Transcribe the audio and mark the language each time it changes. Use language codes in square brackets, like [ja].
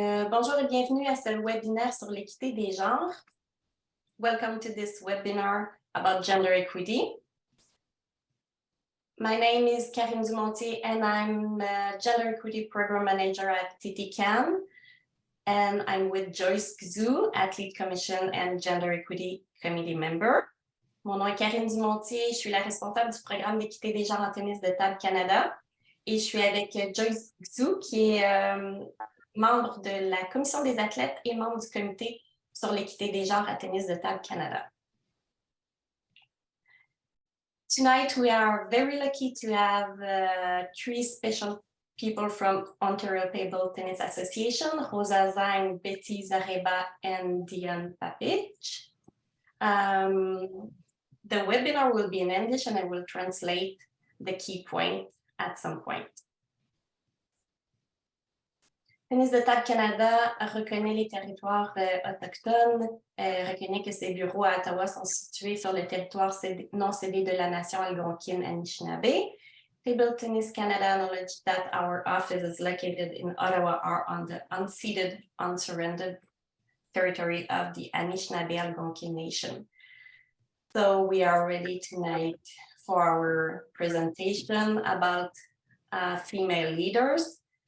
[fr] Bonjour et bienvenue à ce webinaire sur l'équité des genres. [en] Welcome to this webinar about gender equity. My name is Karine Dumontier and I'm a Gender Equity Program Manager at OTTA, and I'm with Joyce Xu, Athlete Commission and Gender Equity Committee Member. [fr] Mon nom est Karine Dumontier, je suis la responsable du programme d'équité des genres en tennis de table Canada et je suis avec Joyce Xu qui est membre de la commission des athlètes et membre du comité sur l'équité des genres à tennis de table Canada. [en] Tonight we are very lucky to have three special people from Ontario Table Tennis Association, Rosa Zang, Betty Zareba, and Diane Papich. The webinar will be in English and I will translate the key points at some point. [fr] Tennis de table Canada reconnaît les territoires autochtones, reconnaît que ses bureaux à Ottawa sont situés sur le territoire non cédé de la nation algonquine Anishinaabe. [en] Table Tennis Canada acknowledges that our offices located in Ottawa are on the unceded, unsurrendered territory of the Anishinaabe Algonquin Nation. So we are ready tonight for our presentation about female leaders.